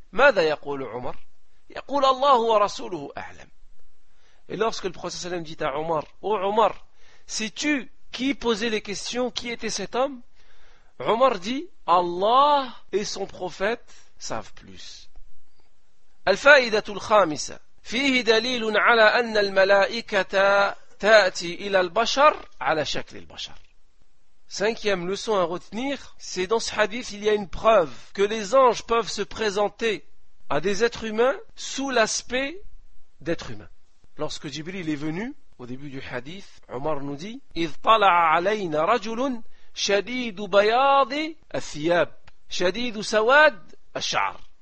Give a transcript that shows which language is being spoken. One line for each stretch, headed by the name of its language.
Arabic: Mada yaqulu Omar? Yaqulu Allahu wa rasuluhu a'lam.
French: Et lorsque le prophète sallallahu alayhi wa sallam dit à Omar, oh Omar, sais-tu qui posait les questions, qui était cet homme? Omar dit, Allah et son prophète savent plus.
Arabic: الفائدة الخامسة فيه دليل على أن الملائكة تأتي إلى البشر على شكل البشر.
French: Cinquième leçon à retenir, c'est dans ce hadith il y a une preuve que les anges peuvent se présenter à des êtres humains sous l'aspect d'êtres humains. Lorsque Jibril est venu, au début du hadith, Omar nous dit
Arabic: إذ طلع علينا رجل شديد بياض الثياب شديد سواد الشعر.